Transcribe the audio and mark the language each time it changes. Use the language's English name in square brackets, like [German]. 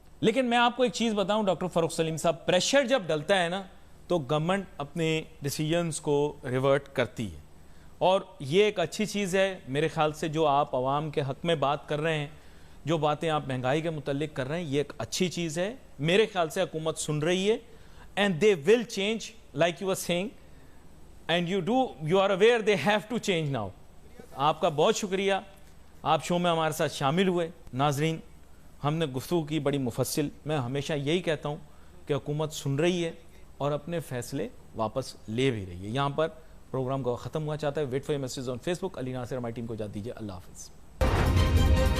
[Urdu] لیکن میں آپ کو ایک چیز بتاؤں ڈاکٹر فاروق سلیم صاحب، پریشر جب ڈلتا ہے نا تو گورنمنٹ اپنے ڈیسیجنز کو ریورٹ کرتی ہے اور یہ ایک اچھی چیز ہے. میرے خیال سے جو آپ عوام کے حق میں بات کر رہے ہیں، جو باتیں آپ مہنگائی کے متعلق کر رہے ہیں، یہ ایک اچھی چیز ہے. میرے خیال سے حکومت سن رہی ہے [English] and they will change like you were saying and you are aware they have to change now. [Urdu] آپ کا بہت شکریہ، آپ شو میں ہمارے ساتھ شامل ہوئے. ناظرین ہم نے گفتگو کی بڑی مفصل. میں ہمیشہ یہی کہتا ہوں کہ حکومت سن رہی ہے اور اپنے فیصلے واپس لے بھی رہی ہے. یہاں پر پروگرام کو ختم ہوا چاہتا ہے. [English] Wait for your message on Facebook. [Urdu] علی ناصر ہماری ٹیم کو اجازت دیجیے. اللہ حافظ.